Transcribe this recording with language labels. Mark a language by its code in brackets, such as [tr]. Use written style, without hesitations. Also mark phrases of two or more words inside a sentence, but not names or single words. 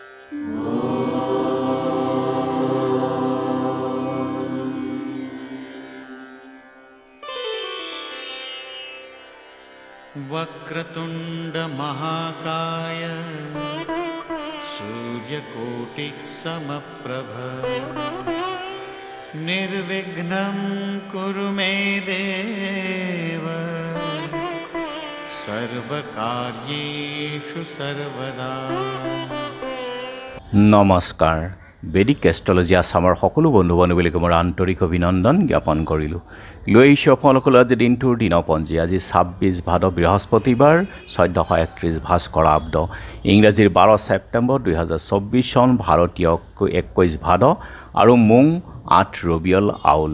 [sa] वक्रतुंड महाकाय सूर्यकोटि समप्रभ निर्विघ्नं कुरु मे देव सर्वकार्येषु सर्वदा। [as] नमस्कार। বেদিক এষ্ট্ৰলজি আসামৰ সকলো বন্ধু বান্ধৱীক মোৰ আন্তৰিক অভিনন্দন জ্ঞাপন কৰিলোঁ। লৈ আহিছোঁ আপোনালোকৰ আজি দিনটোৰ দিনপঞ্জী। আজি 26 ভাদ বৃহস্পতিবাৰ 1431 ভাস্কৰাব্দ, ইংৰাজীৰ 12 ছেপ্টেম্বৰ 2024 চন, ভাৰতীয় 21 ভাদ আৰু মুং 8 ৰবিয়ল আউল।